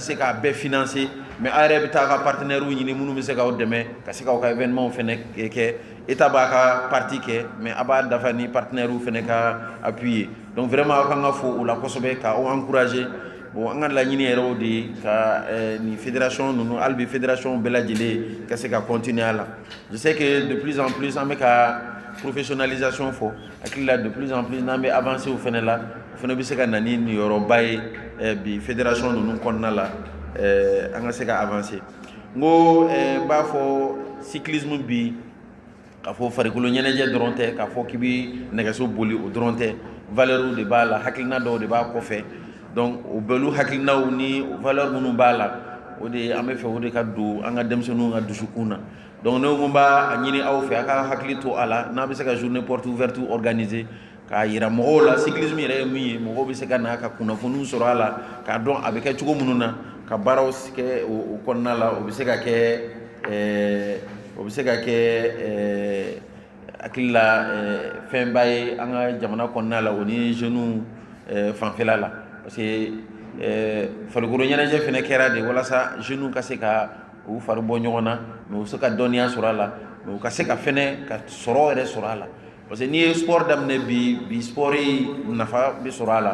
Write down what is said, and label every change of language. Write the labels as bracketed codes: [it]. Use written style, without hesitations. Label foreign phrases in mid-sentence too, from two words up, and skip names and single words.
[bm] se k'a bɛɛ financer mais aw yɛrɛ bɛ taa ka partenaires ɲini minnu bɛ se k'aw dɛmɛ ka se k'aw ka événement fɛnɛ kɛ état b'a ka partie kɛ mais a b'a dafa ni partenaires fɛnɛ ka appui ye [fr] donc vraiment [bm] aw kan ka fo o la kosɛbɛ k'aw encourager bon an ka laɲini yɛrɛ o de ye ka ni fédération ninnu hali bi fédération bɛɛ lajɛlen ka se ka continuer a la [fr] je sais que de plus en plus [bm] an bɛ ka professionnalisation fɔ hakili la [fr] de plus en plus [bm] n'an bɛ avancer o fɛnɛ la o fɛnɛ bɛ se ka na ni niyɔrɔba ye bi fédération ninnu kɔnɔna la an ka se ka avancer n ko n b'a fɔ cyclisme bi k'a fɔ farikolo ɲɛnajɛ dɔrɔn tɛ k'a fɔ k'i bɛ nɛgɛso boli o dɔrɔn tɛ valeur de b'a la hakilina dɔw de b'a kɔfɛ donc o bɛɛlu hakilinaw ni valeur minnu b'a la o de an bɛ fɛ o de ka don an ka denmisɛnninw ka dusukun na donc ne ko n b'a ɲini aw fɛ a ka hakili to a la n'a bɛ se ka [fr] journée porte ouverte [bm] organiser k'a yira mɔgɔw la cyclisme yɛrɛ ye min ye mɔgɔw bɛ se ka na ka kunnafoniw sɔrɔ a la k'a dɔn a bɛ kɛ cogo minnu na ka baaraw kɛ o kɔnɔna la o bɛ se ka kɛ hakili la fɛnba ye an ka jamana kɔnɔna la o ni jeunes fanfɛla la [fr] parce que [bm] farikolo ɲɛnajɛ fɛnɛ kɛra de walasa jeunes ka se ka u fari bɔ ɲɔgɔn na mais u se ka dɔnniya sɔrɔ a la mais u ka se ka fɛnɛ ka sɔrɔ yɛrɛ sɔrɔ a la [fr] parce que [bm] n'i ye sport daminɛ bi sport nafa bɛ sɔrɔ a